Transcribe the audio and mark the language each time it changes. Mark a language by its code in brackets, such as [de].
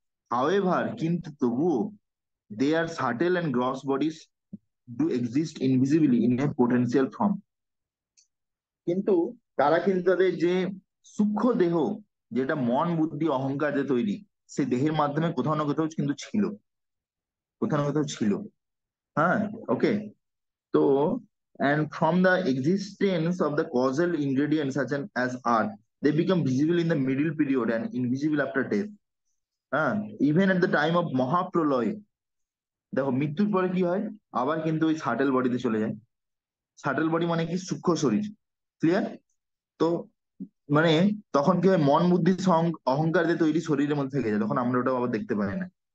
[en] however [bn] কিন্তু তবুও, [en] They are subtle and gross bodies do exist invisibly in a potential form. [bn] কিন্তু তারা কিন্তু তাদের যে সূক্ষ্ম দেহ, যেটা মন বুদ্ধি অহংকার দিয়ে তৈরি, সেই দেহের মাধ্যমে কোথাও না কোথাও কিন্তু ছিল, কোথাও না কোথাও ছিল। হ্যাঁ। ওকে। [en] তো and from the existence of the causal ingredients such as earth, they become visible in the middle period and invisible after death. হ্যাঁ। Even at the time of মহাপ্রলয়, [bn] দেখো মৃত্যুর পরে কি হয়, আবার কিন্তু ওই সাটেল বডিতে চলে যায়। সাটেল বডি মানে কি, সূক্ষ্ম শরীর। ক্লিয়ার? তো মানে তখন কি হয়, মন বুদ্ধি অহংকার দিয়ে তৈরি শরীরের মধ্যে থেকে যায়, তখন আমরা ওটা আবার দেখতে পাই না।